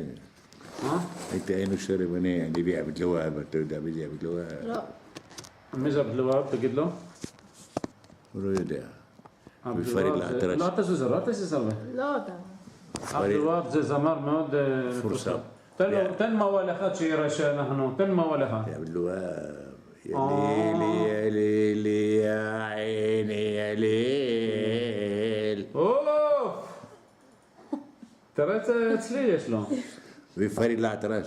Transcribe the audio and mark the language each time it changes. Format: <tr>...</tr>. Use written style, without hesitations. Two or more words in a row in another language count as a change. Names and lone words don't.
<he>היינו שרים, אני בעבד לוהב, אתה יודע מי זה עבד לוהב? לא. מי זה עבד לוהב? תגיד לו. הוא לא יודע. בפריד לאטרש. לא, אתה זוזר הרבה. לא יודע. עבד לוהב זה זמר מאוד מפורסם. תן מוואל אחד שיראה שאנחנו, תן מוואל אחד.</he> <ar>עבד לוהב, يا ليلي، يا ليلي، يا عيني، يا ليل.</ar> <he>אוף! תראה אצלי יש לו. בפריד לאטרש.</he>